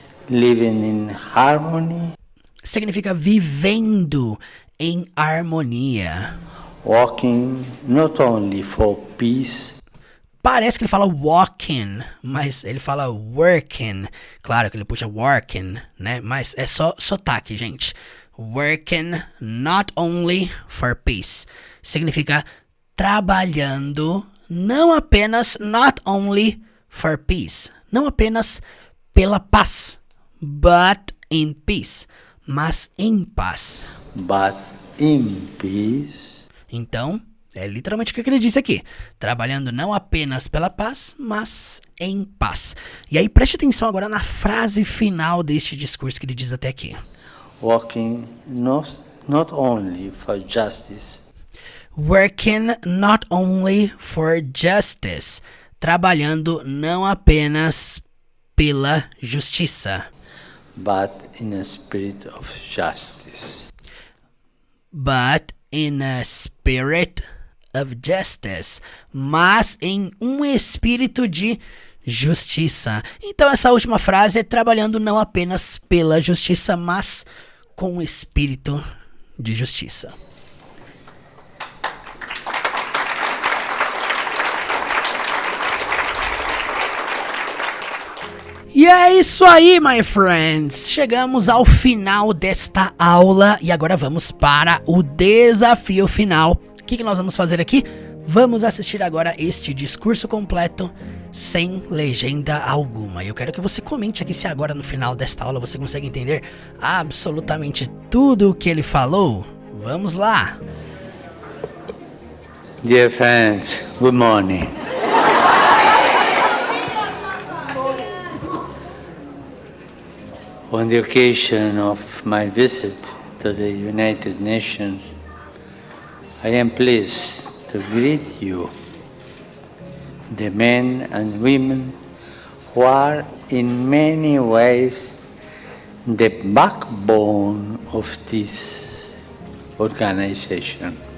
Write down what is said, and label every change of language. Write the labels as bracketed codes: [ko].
[en] Living in harmony. [pt] Significa vivendo em harmonia. [en] Walking not only for peace. [pt] Parece que ele fala walking, mas ele fala working. Claro que ele puxa working, né? Mas é só sotaque, gente. [en] Working not only for peace. [pt] Significa trabalhando não apenas [en] not only for peace. [pt] Não apenas pela paz. [en] But in peace. [pt] Mas em paz. [en] But in peace. [pt] Então, é literalmente o que ele disse aqui. Trabalhando não apenas pela paz, mas em paz. E aí preste atenção agora na frase final deste discurso que ele diz até aqui. [en] Working not only for justice. Working not only for justice. [pt] Trabalhando não apenas pela justiça. [en] But in a spirit of justice. But in a spirit of justice. [pt] Mas em um espírito de justiça. Então essa última frase é trabalhando não apenas pela justiça, mas com o espírito de justiça. E é isso aí, [en] my friends! [pt] Chegamos ao final desta aula e agora vamos para o desafio final. O que nós vamos fazer aqui? Vamos assistir agora este discurso completo sem legenda alguma. Eu quero que você comente aqui se agora no final desta aula você consegue entender absolutamente tudo o que ele falou. Vamos lá! [en] Dear friends, good morning. On the occasion of my visit to the United Nations, I am pleased to greet you, the men and women who are in many ways the backbone of this organization.